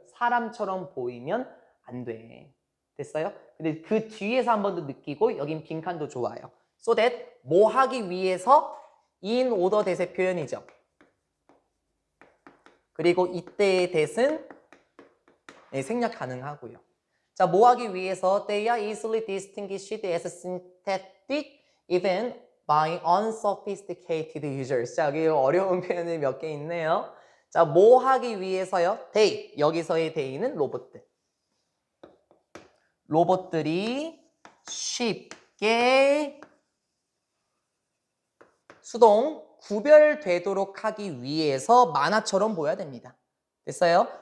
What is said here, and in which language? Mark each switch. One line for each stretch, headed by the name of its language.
Korean: 사람처럼 보이면 안 돼. 됐어요? 근데 그 뒤에서 한 번 더 느끼고 여긴 빈칸도 좋아요.
English: So that
Korean: 뭐 하기 위해서
English: in order that
Korean: 의 표현이죠. 그리고 이때의 that은 생략 가능하고요. 자, 뭐 하기 위해서
English: they are easily distinguished as synthetic even by unsophisticated users.
Korean: 자, 여기 어려운 표현이 몇 개 있네요. 자, 뭐 하기 위해서요? they. 여기서의 they는 로봇들. 로봇들이 쉽게 수동 구별되도록 하기 위해서 만화처럼 보여야 됩니다. 됐어요?